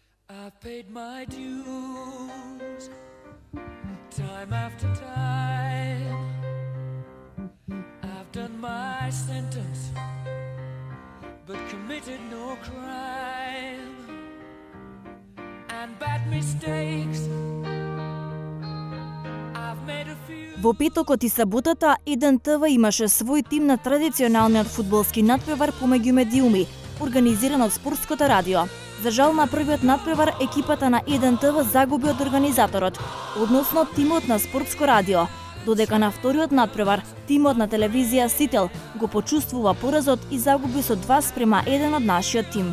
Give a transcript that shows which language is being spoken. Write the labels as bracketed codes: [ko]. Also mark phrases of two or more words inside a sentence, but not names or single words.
[en] I've paid my dues time after time. I've done my sentence but committed no crime. And bad mistakes I've made a few. [mk] Во петокот и саботата Еден ТВ имаше свој тим на традиционалниот фудбалски натпревар помеѓу медиуми, организиран од Спортското радио. За жал на првиот натпревар екипата на Еден ТВ загуби од организаторот, односно тимот на Спортско радио, додека на вториот натпревар тимот на телевизија Сител го почувствува поразот и загуби со 2:1 од нашиот тим.